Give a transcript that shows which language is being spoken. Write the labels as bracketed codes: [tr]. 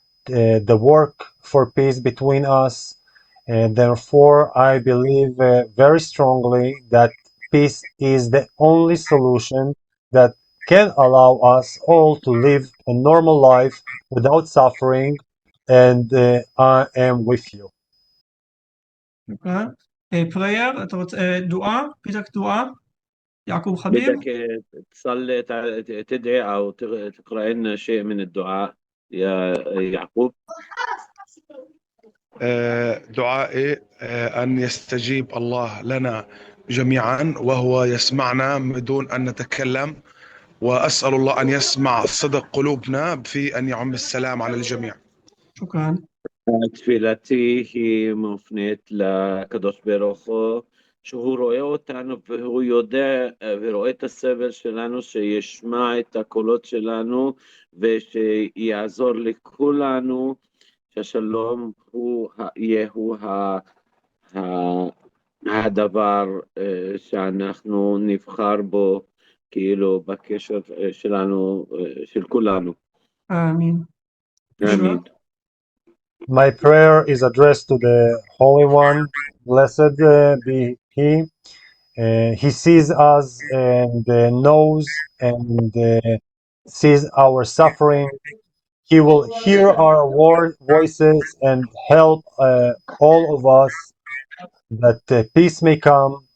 [en] the work for peace between us. And therefore, I believe very strongly that peace is the only solution that can allow us all to live a normal life without suffering. And I am with you. [ar] שוכרן. [he] prayer, אתה רוצה, דואה, פיתק דואה, יעקוב חביב. [ar] بدك تصلي تدعي أو تقرأ لنا شيء من الدعاء يا يعقوب؟ دعائي أن يستجيب الله لنا جميعا وهو يسمعنا بدون أن نتكلم، وأسأل الله أن يسمع صدق قلوبنا في أن يعم السلام على الجميع. שוכרן. [he] תפילתי היא מופנית לקדוש ברוך הוא, שהוא רואה אותנו והוא יודע ורואה את הסבל שלנו, שישמע את הקולות שלנו ושיעזור לכולנו, שהשלום יהיו הדבר שאנחנו נבחר בו, כאילו בקשר שלנו, של כולנו. אמין. אמין. [en] My prayer is addressed to the Holy One, blessed be He. He sees us and knows and sees our suffering. He will hear our voices and help all of us that peace may come.